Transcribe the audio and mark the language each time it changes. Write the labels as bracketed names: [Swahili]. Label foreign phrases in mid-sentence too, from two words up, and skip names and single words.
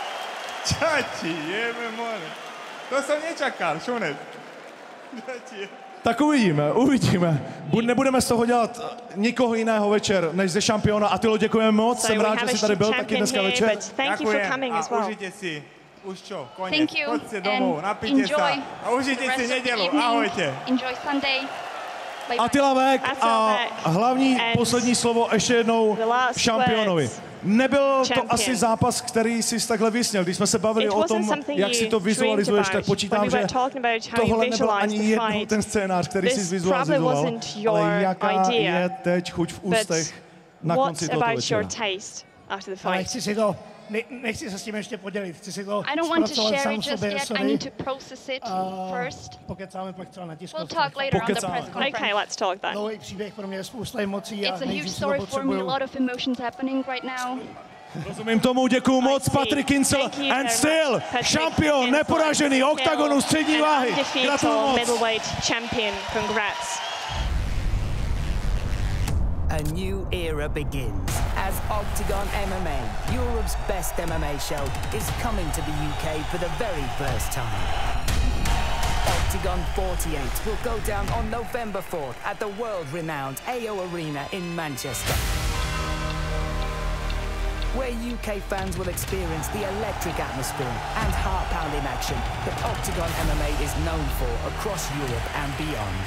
[Slovak] Čo ti jebe, more? To som nečakal, šunec. Čo ti je? Tak uvidíme. [Czech] Nebudeme z toho dělat nikoho jiného večer, než ze šampiona. Atilo, děkujeme moc, jsem rád, že jsi tady byl taky dneska večer. [Slovak] Ďakujem a užite si. Už čo, koniec. Choďte domov, napijte sa a užite si nedělu. Ahojte. [English] Enjoy Sunday. [Czech] Attila Vek a hlavní poslední slovo ještě jednou šampionovi. Nebyl to asi zápas, který jsi takhle vysněl. Když jsme se bavili o tom, jak si to vizualizuješ, tak počítám, že tohle nebyl ani jednou ten scénář, který jsi vizualizoval. Ale jaká je teď chuť v ústech na konci tohoto večera? Ale nechci se s tím ještě podělit. Chci si to [English] I don't want to [Czech] zpracovat [English] share [Czech] sám [English] it just [Czech] sobě, [English] yet. I need to process it first. [Czech] Pokecáme pak třeba na tiskovce. [English] We'll talk later on the press conference. Okay, let's talk then. [Czech] Dlouhý příběh pro mě je spousta emocí. [English] It's a huge story for me, a lot of emotions happening right now. [Czech] Rozumím tomu, děkuju moc, Patrik Kincl, [English] and still [Czech] šampion, neporažený, oktagonu střední váhy. Gratuluju moc. [English] Middleweight champion, congrats. A new era begins as Octagon MMA, Europe's best MMA show, is coming to the UK for the very first time. Octagon 48 will go down on November 4th at the world-renowned AO Arena in Manchester, where UK fans will experience the electric atmosphere and heart-pounding action that Octagon MMA is known for across Europe and beyond.